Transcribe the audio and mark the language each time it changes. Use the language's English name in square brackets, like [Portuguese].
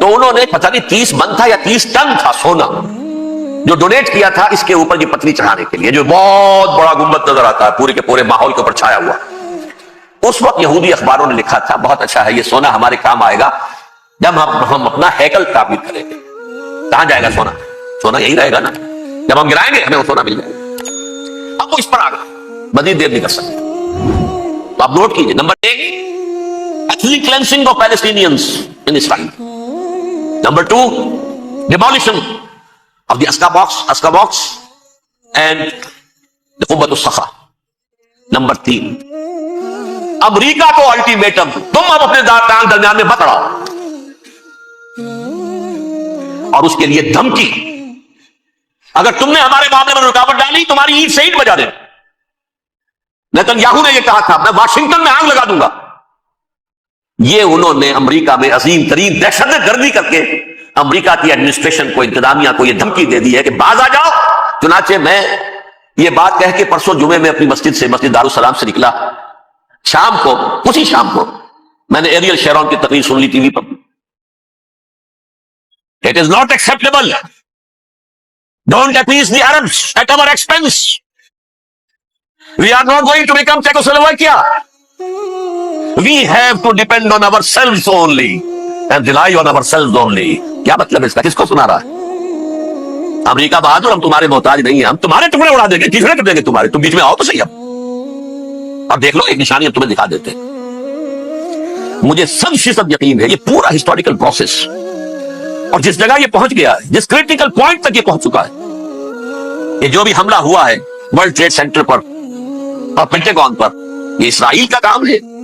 [Urdu] تو انہوں نے پتہ نہیں 30 من تھا یا 30 ٹن تھا سونا جو ڈونیٹ کیا تھا اس کے اوپر یہ پتلی چڑھانے کے لیے, جو بہت بڑا گنبد نظر آتا ہے پورے کے پورے ماحول کے اوپر چھایا ہوا. اس وقت یہودی اخباروں نے لکھا تھا بہت اچھا ہے یہ سونا ہمارے کام آئے گا جب ہم اپنا ہیکل تعمیر کریں گے. کہاں جائے گا سونا؟ سونا یہی رہے گا نا. جب ہم گرائیں گے ہمیں وہ سونا مل جائے گا. اب وہ اس پر آ گیا, مزید دیر نہیں کر سکتے. تو آپ نوٹ کیجئے, number 1 [English] ethnic cleansing of Palestinians in Israel. Number 2 demolition of the Aska box and the Qubbat al-Sakha. [Urdu] Number 3 امریکہ کو الٹیمیٹم, تم اب اپنے درمیان میں مت اڑاؤ, اور اس کے لیے دھمکی, اگر تم نے ہمارے معاملے میں رکاوٹ ڈالی تمہاری اینٹ سے اینٹ بجا دیں. نیتن یاہو نے یہ کہا تھا میں واشنگٹن میں آگ لگا دوں گا. یہ انہوں نے امریکہ میں عظیم ترین دہشت گردی کر کے امریکہ کی ایڈمنسٹریشن کو, انتظامیہ کو یہ دھمکی دے دی ہے کہ باز آ جاؤ. چنانچہ میں یہ بات کہہ کے پرسوں جمعے میں اپنی مسجد دارالسلام سے نکلا, شام کو, اسی شام کو میں نے ایریل شیرون کی تقریر سن لی T V per. [English] It is not acceptable. Don't appease the Arabs at our expense. We are not going to become Czechoslovakia. We have to depend on ourselves only and rely on ourselves only. [Urdu] کیا مطلب ہے اس کا؟ کس کو سنا رہا ہے؟ امریکہ بہادر, ہم تمہارے محتاج نہیں ہیں, ہم تمہارے ٹکڑے اڑا دیں گے, ٹکڑے کر دیں گے تمہارے, تم بیچ میں آؤ تو صحیح. اب دیکھ لو ایک نشانی ہم تمہیں دکھا دیتے ہیں. مجھے 100% یقین ہے یہ پورا ہسٹوریکل پروسیس, اور جس جگہ یہ پہنچ گیا ہے, جس کریٹیکل پوائنٹ تک یہ پہنچ چکا ہے, یہ جو بھی حملہ ہوا ہے ورلڈ ٹریڈ سینٹر پر اور پینٹاگون پر, یہ اسرائیل کا کام ہے.